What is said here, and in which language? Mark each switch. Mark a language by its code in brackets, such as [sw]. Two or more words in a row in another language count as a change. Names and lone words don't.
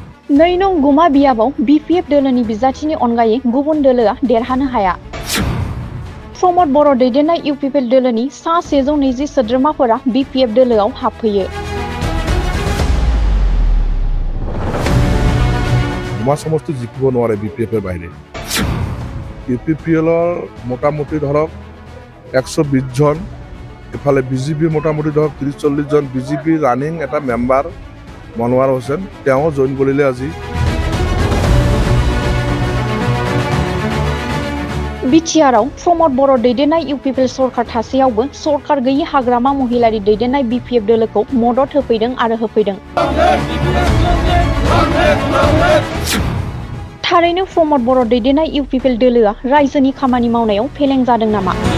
[brx] नै नं गुमा बियाबाव BPF दोलोनि बिजाथिनि अनगायै गुबुन दोलोआ देरहानो हाया। प्रमद बर' दैदेननाय UPPL दोलोनि सा 120 सोद्रोमाफोरा BPF दोलोआव हाबफैयो। गुमा समष्टि जिकिब नोवारे BPF [bn] এর বাইরে। [as] UPPL মোটামুটি ধরক 120 জন, এফালে BJP মোটামুটি ধরক 30-40 জন BJP রানিং এটা মেম্বার মনোয়ার হোসেন তেওঁ জয়েন কৰিলে আজি। [brx] बिटिआरआव प्रमद बर' दैदेननाय UPPL सरकार थासेयावबो सरकार गैयि हाग्रामा महिलारि दैदेननाय BPF दोलोखौ मदद होफैदों आरो होफैदों। थारैनो प्रमद बर' दैदेननाय UPPL दोलोआ रायजोनि खामानि मावनायाव फेलें जादों नामा?